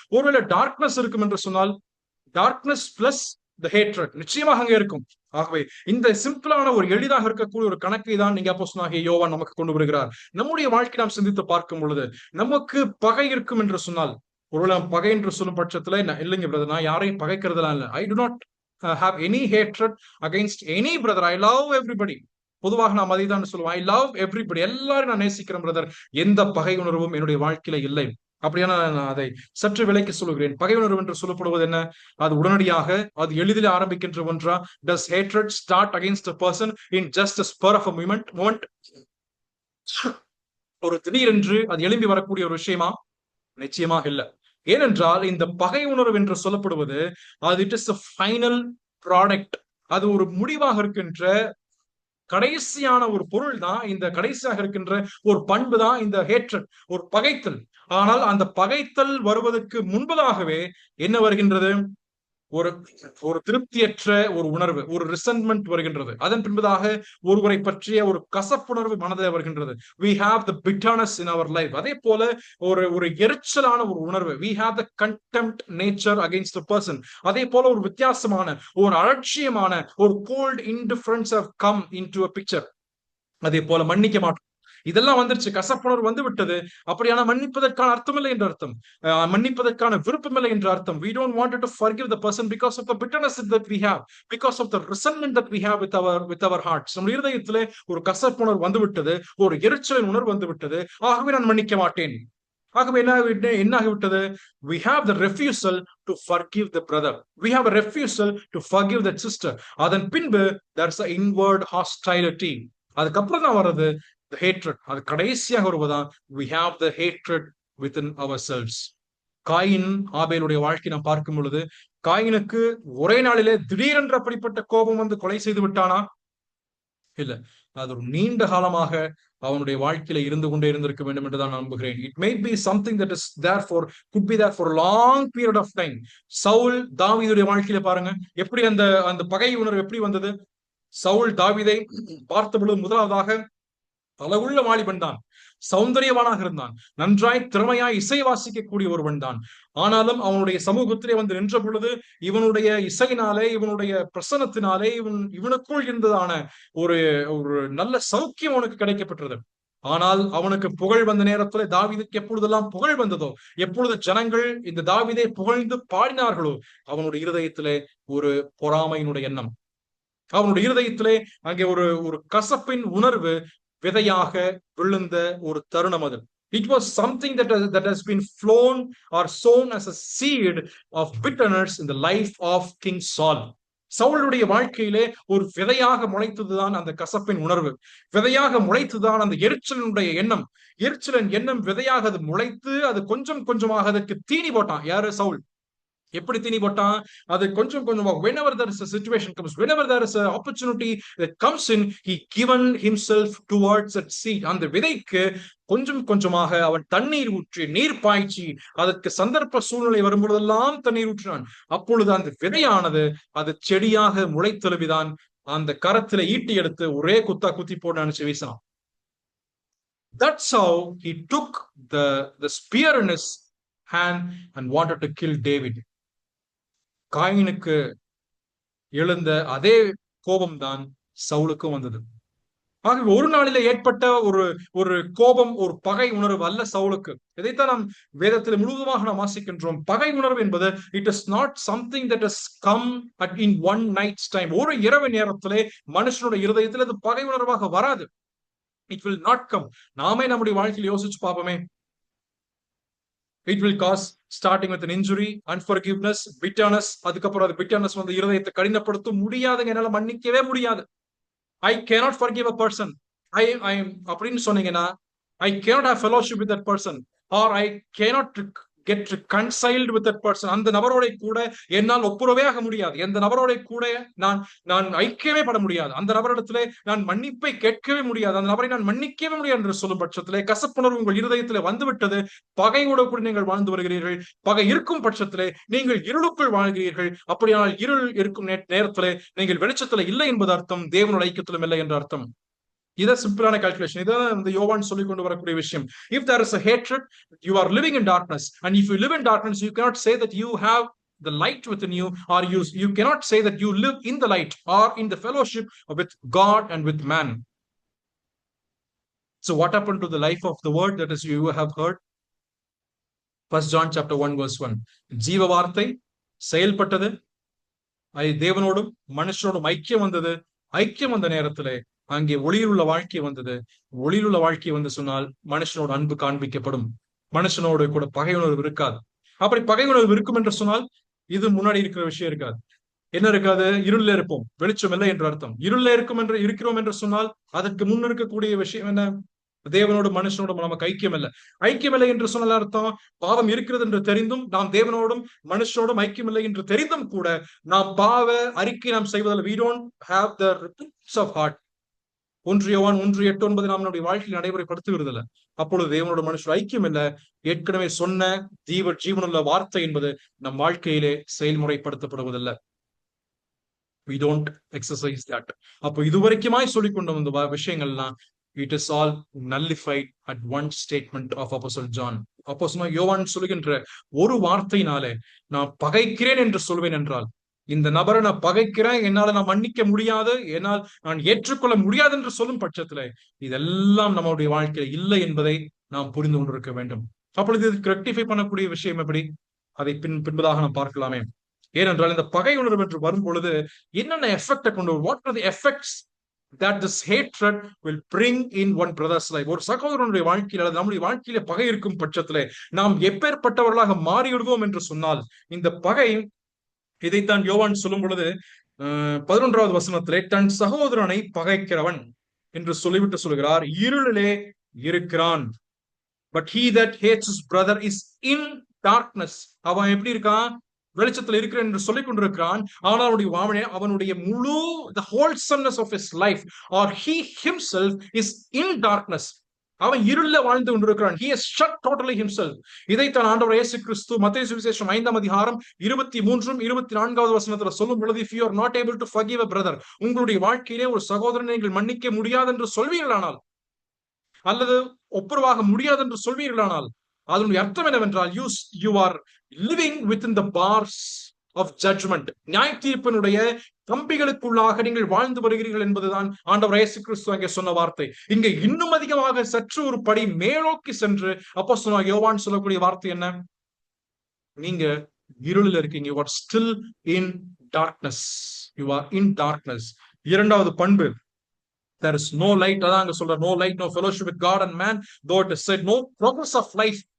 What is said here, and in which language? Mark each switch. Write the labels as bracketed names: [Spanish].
[Tamil] ஒருவேளை டார்க்னஸ் இருக்கும் என்று சொன்னால் டார்க்னஸ் பிளஸ் [English] the hatred [Tamil] நிச்சயமாக அங்கே இருக்கும். ஆகவே இந்த சிம்பிளான ஒரு எளிதாக இருக்கக்கூடிய ஒரு கணக்கை தான் நீங்க அப்போஸ்தலனாகிய யோவான் நமக்கு கொண்டு வருகிறார். நம்முடைய வாழ்க்கை நாம் சிந்தித்து பார்க்கும் பொழுது நமக்கு பகை இருக்கும் என்று சொன்னால், ஒருவேளை பகை என்று சொல்லும் பட்சத்துல இல்லைங்க பிரதர், நான் யாரையும் பகைக்கிறதுலாம் இல்லை. [English] I do not have any hatred against any brother. I love everybody. [Tamil] பொதுவாக நாம் அதை தான் சொல்லுவோம். [English] I love everybody, [Tamil] எல்லாரும் நான் நேசிக்கிறேன் பிரதர். எந்த பகை உணர்வும் என்னுடைய வாழ்க்கையில இல்லை. அப்படியான நான் அதை சற்று விலைக்கு சொல்லுகிறேன். பகை உணர்வு என்று சொல்லப்படுவது என்ன? அது உடனடியாக, அது எளிதில் ஆரம்பிக்கின்ற ஒன்றா? [English] Does hatred start against a person in just a spur of a moment? [Tamil] ஒரு திடீரென்று அது எழும்பி வரக்கூடிய ஒரு விஷயமா? நிச்சயமாக இல்ல. ஏனென்றால் இந்த பகை உணர்வு என்று சொல்லப்படுவது அது [English] It is a final product. [Tamil] அது ஒரு முடிவாக இருக்கின்ற கடைசியான ஒரு பொருள் தான். இந்த கடைசியாக இருக்கின்ற ஒரு பண்பு தான் இந்த ஹேட்ரட், ஒரு பகைத்தல். ஆனால் அந்த பகைத்தல் வருவதற்கு முன்பதாகவே என்ன வருகின்றது? ஒரு ஒரு திருப்தியற்ற ஒரு உணர்வு, ஒரு ரிசன்ட்மெண்ட் வருகின்றது. அதன் பின்பதாக ஒருவரை பற்றிய ஒரு கசப்புணர்வு மனதில் வருகின்றது. [English] we have the bitterness in our life. [Tamil] அதே போல ஒரு ஒரு எரிச்சலான ஒரு உணர்வு, [English] we have the contempt nature against the person. [Tamil] அதே போல ஒரு வித்தியாசமான, ஒரு அலட்சியமான, ஒரு [English] cold indifference have come into a picture. [Tamil] அதே போல மன்னிக்க மாட்டோம். இதெல்லாம் வந்துருச்சு, கசப்புணர்வு வந்து விட்டது. அப்படியான மன்னிப்பதற்கான அர்த்தம் இல்லை என்று அர்த்தம். மன்னிப்பதற்கான விருப்பம் இல்லை என்று அர்த்தம். [English] We don't want to forgive the person because of the bitterness that we have, because of the resentment that we have with our hearts. [Tamil] நம்ம இருதயத்திலே ஒரு கசப்புணர்வு வந்து விட்டது, ஒரு எரிச்சலின் உணர்வு வந்து விட்டது. ஆகவே நான் மன்னிக்க மாட்டேன். ஆகவே என்ன ஆகிவிட்டது? [English] we have the refusal to forgive the brother, we have a refusal to forgive that sister. [Tamil] அதன் பின்பு [English] there's an inward hostility. [Tamil] அதுக்கப்புறம் தான் வர்றது [English] the hatred. [Tamil] அது கடைசியாக வருவதான் [English] we have the hatred within ourselves. [Tamil] Coin ஆபேலுடைய வாழ்க்கை நாம் பார்க்கும் பொழுது, காயினுக்கு ஒரே நாளிலே திடீரென்று அப்படிப்பட்ட கோபம் வந்து கொலை செய்து விட்டானா? இல்ல. அது ஒரு நீண்ட காலமாக அவனுடைய வாழ்க்கையில இருந்து கொண்டே இருந்திருக்க வேண்டும் என்றுதான் நம்புகிறேன். [English] It may be something that is there for, good be there for long period of time. [Tamil] Saul தாவீதுடைய வாழ்க்கையில பாருங்க, எப்படி அந்த அந்த பகை உணர்வு எப்படி வந்தது? சவுல் தாவீதை பார்த்த பொழுது முதலாவதாக அழகுள்ள வாலிபன் தான், சௌந்தரியவானாக இருந்தான், நன்றாய் திறமையாய் இசை வாசிக்கக்கூடிய ஒருவன் தான். ஆனாலும் அவனுடைய சமூகத்திலே வந்து நின்ற பொழுது இவனுடைய இசையினாலே, இவனுடைய பிரசனத்தினாலே, இவனுக்குள் இருந்ததான ஒரு ஒரு நல்ல சௌக்கியம் அவனுக்கு கிடைக்கப்பட்டது. ஆனால் அவனுக்கு புகழ் வந்த நேரத்துல, தாவீதுக்கு எப்பொழுதெல்லாம் புகழ் வந்ததோ, எப்பொழுது ஜனங்கள் இந்த தாவீதை புகழ்ந்து பாடினார்களோ, அவனுடைய இருதயத்திலே ஒரு பொறாமையினுடைய எண்ணம், அவனுடைய இருதயத்திலே அங்கே ஒரு ஒரு கசப்பின் உணர்வு விதையாக விழுந்த ஒரு தருணம் அது. [English] It was something that has been flown or sown as a seed of bitterness in the life of King Saul. [Tamil] சவுளுடைய வாழ்க்கையிலே ஒரு விதையாக முளைத்ததுதான் அந்த கசப்பின் உணர்வு, விதையாக முளைத்துதான் அந்த எரிச்சலினுடைய எண்ணம். எரிச்சலின் எண்ணம் விதையாக அது முளைத்து, அது கொஞ்சம் கொஞ்சமாக அதற்கு தீனி போட்டான். யாரு? சவுல். எப்படி தீனி போட்டான்? அது கொஞ்சம் கொஞ்சமா, [English] whenever there is a situation comes, whenever there is a opportunity that comes in, he given himself towards that seed. [Tamil] அந்த விதைக்கு கொஞ்சம் கொஞ்சமாக அவன் தண்ணீர் ஊற்றி, நீர் பாய்ச்சி, அதற்கு சந்தர்ப்ப சூழ்நிலை வரும்பொழுதெல்லாம் தண்ணீர் ஊற்றினான். அப்பொழுது அந்த விதையானது அது செடியாக முளைத்தெழுவிதான் அந்த கரத்துல ஈட்டி எடுத்து ஒரே குத்தா குத்தி போட்டு நினைச்சு வீசினான். [English] That's how he took the spear in his hand and wanted to kill David. [Tamil] காயினுக்கு எழுந்த அதே கோபம்தான் சவுலுக்கும் வந்தது. ஆகவே ஒரு நாளில ஏற்பட்ட ஒரு ஒரு கோபம், ஒரு பகை உணர்வு அல்ல சவுலுக்கு. இதைத்தான் நாம் வேதத்தில் முழுவதுமாக நாம் வாசிக்கின்றோம். பகை உணர்வு என்பது [English] It is not something that is come in one night's time. [Tamil] ஒரு இரவு நேரத்திலே மனுஷனுடைய இருதயத்தில் அது பகை உணர்வாக வராது. [English] It will not come. [Tamil] நாமே நம்முடைய வாழ்க்கையில் யோசிச்சு பார்ப்போமே. [English] It will cause starting with an injury, unforgiveness, bitterness. [Tamil] அதுக்கப்புறம் அது bitterness வந்து இருதயத்தை கடினப்படுத்த முடியாதுங்க, என்னால மன்னிக்கவே முடியாது. [English] I cannot forgive a person. I [Tamil] அப்படின்னு சொன்னீங்கன்னா, [English] I cannot have fellowship with that person, or I cannot get reconciled with that person. [Tamil] அந்த நபரோட கூட என்னால் ஒப்புரவே ஆக முடியாது. எந்த நபரோட கூட நான் ஐக்கியமே பட முடியாது. அந்த நபரிடத்திலே நான் மன்னிப்பை கேட்கவே முடியாது. அந்த நபரை நான் மன்னிக்கவே முடியாது என்று சொல்லும் பட்சத்திலே கசப்புணர்வு உங்கள் இருதயத்திலே வந்துவிட்டது. பகையோட கூட நீங்கள் வாழ்ந்து வருகிறீர்கள். பகை இருக்கும் பட்சத்திலே நீங்கள் இருளுக்குள் வாழ்கிறீர்கள். அப்படியானால் இருள் இருக்கும் நேரத்திலே நீங்கள் வெளிச்சத்திலே இல்லை என்பது அர்த்தம், தேவனுடைய ஐக்கியத்திலும் இல்லை என்ற அர்த்தம். இதான் சிம்பிளான கால்குலேஷன். இதான் இந்த யோவான் சொல்லிக் கொண்டு வரக்கூடிய விஷயம். [English] If there is a hatred, you are living in darkness, and if you live in darkness, you cannot say that you have the light within you, or you cannot say that you live in the light or in the fellowship with God and with man. So what happened to the life of the word that is you have heard? 1 John chapter 1 verse 1. [Tamil] ஜீவ வார்த்தை செயல்பட்டது, தேவனோடும் மனுஷனோடும் ஐக்கியம் வந்தது. ஐக்கியம் வந்த நேரத்திலே அங்கே ஒளியிலுள்ள வாழ்க்கை வந்தது. ஒளியிலுள்ள வாழ்க்கை வந்து சொன்னால் மனுஷனோட அன்பு காண்பிக்கப்படும். மனுஷனோடு கூட பகை உணர்வு இருக்காது. அப்படி பகை உணர்வு இருக்கும் என்று சொன்னால் இது முன்னாடி இருக்கிற விஷயம் இருக்காது. என்ன இருக்காது? இருள்ல இருப்போம், வெளிச்சம் இல்லை என்று அர்த்தம். இருள்ல இருக்கிறோம் என்று சொன்னால் அதற்கு முன் இருக்கக்கூடிய விஷயம் என்ன? தேவனோடு மனுஷனோடு நமக்கு ஐக்கியம் இல்லை. ஐக்கியம் இல்லை என்று சொன்னால் அர்த்தம், பாவம் இருக்கிறது என்று தெரிந்தும் நாம் தேவனோடும் மனுஷனோடும் ஐக்கியம் இல்லை என்று தெரிந்தும் கூட நாம் பாவ அறிக்கை நாம் செய்வதில் [English] we don't have the repentance of heart. [Tamil] 1 யோவான் 1:8-9 நாம் நம்முடைய வாழ்க்கையில் நடைமுறைப்படுத்துகிறது இல்லை. அப்பொழுது தேவனோட மனுஷர் ஐக்கியம் இல்லை. ஏற்கனவே சொன்ன ஜீவனுள்ள வார்த்தை என்பது நம் வாழ்க்கையிலே செயல்முறைப்படுத்தப்படுவதில்லை. [English] we don't exercise that. [Tamil] அப்போ இதுவரைக்குமாய் சொல்லிக் கொண்ட இந்த விஷயங்கள்லாம் [English] it is all nullified at one statement of Apostle John. [Tamil] அப்போஸ்தலனாகிய யோவான் சொல்லுகின்ற ஒரு வார்த்தையினாலே நான் பகைக்கிறேன் என்று சொல்வேன் என்றால், இந்த நபரை நான் பகைக்கிறேன், என்னால நான் மன்னிக்க முடியாது, என்னால் நான் ஏற்றுக்கொள்ள முடியாது என்று சொல்லும் பட்சத்துல இதெல்லாம் நம்மளுடைய வாழ்க்கையில இல்லை என்பதை நாம் புரிந்து கொண்டிருக்க வேண்டும். அப்பொழுது இதுக்கு ரெக்டிஃபை பண்ணக்கூடிய விஷயம் எப்படி? அதை பின்பதாக நாம் பார்க்கலாமே. ஏனென்றால் இந்த பகை உணர்வு என்று வரும் பொழுது என்னென்ன எஃபெக்டை கொண்டு வரும்? [English] What are the effects that this hatred will bring in one brother's life? [Tamil] ஒரு சகோதரனுடைய வாழ்க்கையில் அல்லது நம்முடைய வாழ்க்கையில பகை இருக்கும் பட்சத்திலே நாம் எப்பேற்பட்டவர்களாக மாறிவிடுவோம் என்று சொன்னால், இந்த பகை, இதைத்தான் யோவான் சொல்லும் பொழுது 11வது வசனத்திலே தன் சகோதரனை பகைக்கிறவன் என்று சொல்லிவிட்டு சொல்கிறார், இருளிலே இருக்கிறான். [English] But he that hates his brother is in darkness. [Tamil] அவன் எப்படி இருக்கான்? வெளிச்சத்தில் இருக்கிறேன் என்று சொல்லிக் கொண்டிருக்கிறான். ஆனால் அவனுடைய முழு [English] the wholesomeness of his life or he himself is in darkness. [Tamil] அவன் இருள வாழ்ந்து கொண்டிருக்கிறான். [English] He has shut totally himself. [Tamil] இதைத்தான் ஆண்டவர் இயேசு கிறிஸ்து மத்தேயு சுவிசேஷம் 5ஆம் அதிகாரம் 23-24வது வசனத்துல சொல்லும் பொழுது, [English] if you are not able to forgive a brother, [Tamil] உங்களுடைய வாழ்க்கையிலே ஒரு சகோதரனை நீங்கள் மன்னிக்க முடியாது என்று சொல்வீர்களானால், அல்லது ஒப்புரவாக முடியாது என்று சொல்வீர்களானால், அதனுடைய அர்த்தம் என்னவென்றால் [English] you are living within the bars of judgment. [Tamil] நியாய தீர்ப்பினுடைய கம்பிகளுக்குள்ளாக நீங்கள் வாழ்ந்து வருகிறீர்கள் என்பதுதான் ஆண்டவர் இயேசு கிறிஸ்து அங்கே சொன்ன வார்த்தை. இங்க இன்னும் அதிகமாக சற்று ஒரு படி மேலோக்கி சென்று அப்போஸ்தலனாகிய யோவான் சொல்லக்கூடிய வார்த்தை என்ன? நீங்க இருளில் இருக்கீங்க. [English] you are still in darkness. you are in darkness. [Tamil] இரண்டாவது பண்பு, [English] there is no light. [Tamil] அதான் அங்க சொல்ற [English] no light, no fellowship with God and man, though it is said no progress of life.